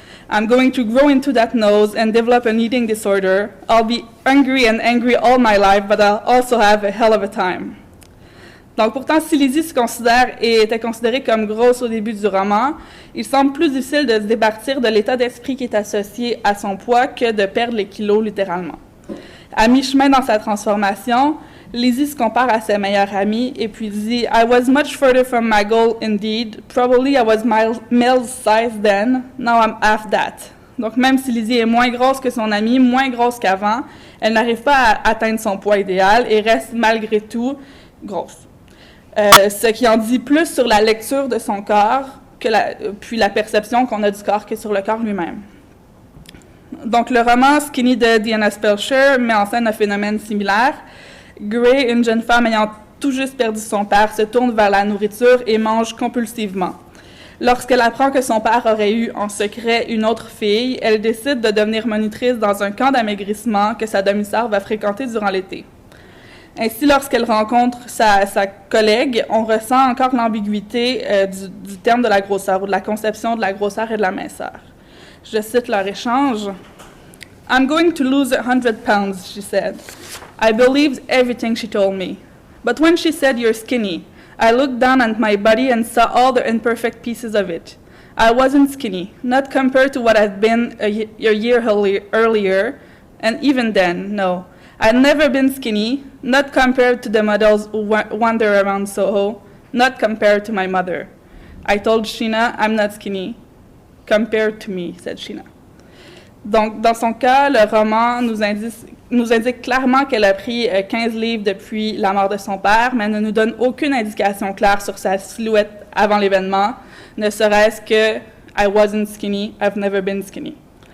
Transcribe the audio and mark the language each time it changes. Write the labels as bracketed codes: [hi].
[en] I'm going to grow into that nose and develop an eating disorder. I'll be hungry and angry all my life, but I'll also have a hell of a time. [fr] » Donc, pourtant, si Lizzie était considérée comme grosse au début du roman, il semble plus difficile de se départir de l'état d'esprit qui est associé à son poids que de perdre les kilos littéralement. À mi-chemin dans sa transformation, Lizzie se compare à ses meilleures amies et puis dit « [en] I was much further from my goal indeed. Probably I was male size then. Now I'm half that. [fr] » Donc, même si Lizzie est moins grosse que son amie, moins grosse qu'avant, elle n'arrive pas à atteindre son poids idéal et reste malgré tout grosse. Ce qui en dit plus sur la lecture de son corps, puis la perception qu'on a du corps que sur le corps lui-même. Donc, le roman Skinny de Diana Spelcher met en scène un phénomène similaire. Gray, une jeune femme ayant tout juste perdu son père, se tourne vers la nourriture et mange compulsivement. Lorsqu'elle apprend que son père aurait eu en secret une autre fille, elle décide de devenir monitrice dans un camp d'amaigrissement que sa demi-sœur va fréquenter durant l'été. Ainsi, lorsqu'elle rencontre sa collègue, on ressent encore l'ambiguïté du terme de la grosseur ou de la conception de la grosseur et de la minceur. Je cite leur échange. [en] « I'm going to lose 100 pounds, she said. I believed everything she told me. But when she said you're skinny, I looked down at my body and saw all the imperfect pieces of it. I wasn't skinny, not compared to what I'd been a year earlier, and even then, no. I'd never been skinny, not compared to the models who wander around Soho, not compared to my mother. I told Sheena I'm not skinny, compared to me, said Sheena. [fr] » Donc, dans son cas, le roman nous indique clairement qu'elle a pris 15 livres depuis la mort de son père, mais ne nous donne aucune indication claire sur sa silhouette avant l'événement, ne serait-ce que « [en] I wasn't skinny, I've never been skinny ».